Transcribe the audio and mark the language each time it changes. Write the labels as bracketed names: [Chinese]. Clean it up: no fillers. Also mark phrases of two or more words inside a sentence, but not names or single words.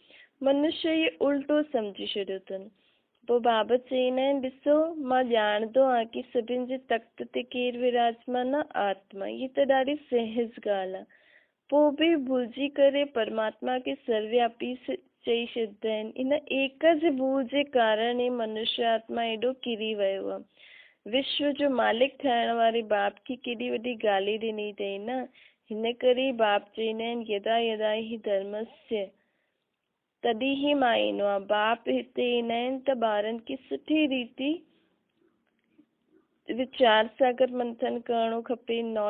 [Sindhi] मनुष्य इहे उल्टो सम्झी छॾियो अथनि। पोइ बाबा चवंदा आहिनि ॾिसो मां ॼाणंदो आहियां कि सभिनि जे तख़्त ते केरु विराजमान आहे? आत्मा। इहा त ॾाढी सहज ॻाल्हि आहे। पोइ बि भुलिजी करे परमात्मा खे सर्वव्यापी चई छॾींदा आहिनि। इन एक जे भूल जे कारण ई मनुष्य आत्मा एॾो किरी वियो आहे। विश्व जो मालिक थियण वारे बाप खे केॾी वॾी गाली ॾिनी अथई न। हिन करे बाप चवंदा आहिनि [Sanskrit] यदा यदा ही धर्मस्य, [Sindhi] तॾहिं ई मां ईंदो आहे। बाप हिते ईंदा आहिनि त ॿारनि खे सुठी रीति वीचार सागर मंथन करणो खपे।